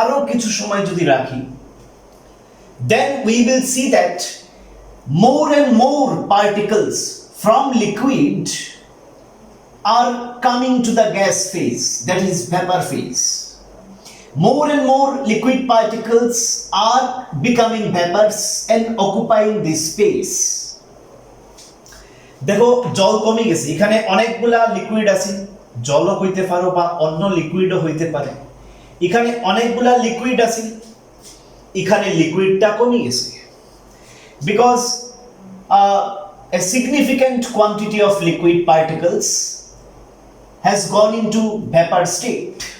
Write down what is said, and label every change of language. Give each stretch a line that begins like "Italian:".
Bangla: কিছু সময় যদি রাখি
English: then we will see that more and more particles from liquid are coming to the gas phase, that is vapor phase. More and more liquid particles are becoming vapors and occupying this space.
Bangla: দেখো জল কমে গেছে এখানে অনেকগুলা liquid আছে জলও হইতে পারে বা অন্য লিকুইডও হইতে পারে এখানে অনেকগুলা লিকুইড আছে এখানে লিকুইডটা কমে গেছে
English: because a significant quantity of liquid particles has gone into vapor state.